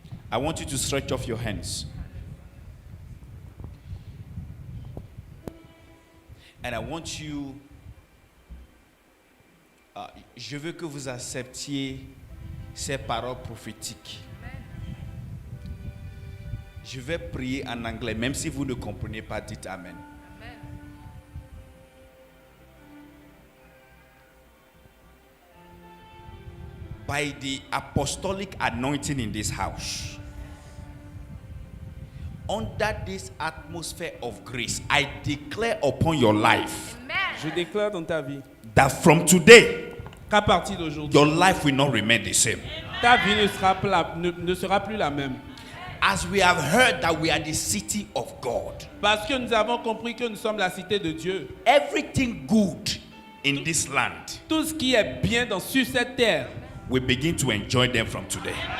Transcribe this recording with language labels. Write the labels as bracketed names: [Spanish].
[English] I want you to stretch off your hands. And I want you, [French] je veux que vous acceptiez ces paroles prophétiques. Je vais prier en anglais, même si vous ne comprenez pas, dites Amen. [English] By the apostolic anointing in this house, under this atmosphere of grace, I declare upon your life, [French] Je déclare dans ta vie [English] that from today, [French] qu'à partir d'aujourd'hui, [English] your life will not remain the same. [French] ta vie ne sera plus la même. [English] As we have heard that we are the city of God, [French] Parce que nous avons compris que nous sommes la cité de Dieu. [English] everything good in this land, [French] Tout ce qui est bien sur cette terre [English] we begin to enjoy them from today.